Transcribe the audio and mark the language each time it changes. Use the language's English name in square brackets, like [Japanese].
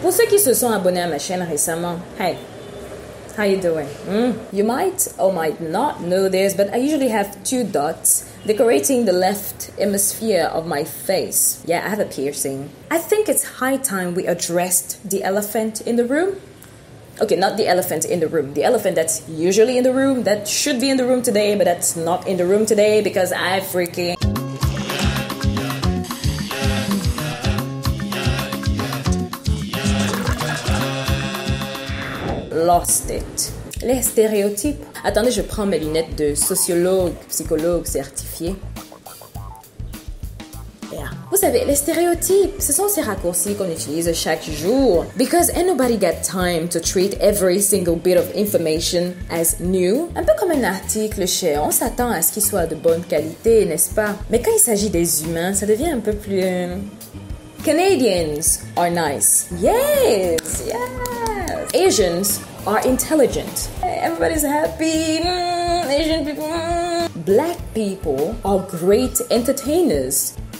[French] Pour ceux qui se sont abonnés à ma chaîne récemment, [English] hey, how you doing? You might or might not know this, but I usually have 2 dots decorating the left hemisphere of my face. Yeah, I have a piercing. I think it's high time we addressed the elephant in the room. Okay, not the elephant in the room. The elephant that's usually in the room, that should be in the room today, but that's not in the room today because I freaking lost it. [French] Les stéréotypes. Attendez, je prends mes lunettes de sociologue, psychologue certifié. Yeah. Vous savez, les stéréotypes, ce sont ces raccourcis qu'on utilise chaque jour. [English] Because ain't nobody got time to treat every single bit of information as new. [French] Un peu comme un article cher, on s'attend à ce qu'il soit de bonne qualité, n'est-ce pas? Mais quand il s'agit des humains, ça devient un peu plus... [English] Canadians are nice. Yes, yes. Asians are intelligent. Everybody's happy. Asian people. Black people are great entertainers.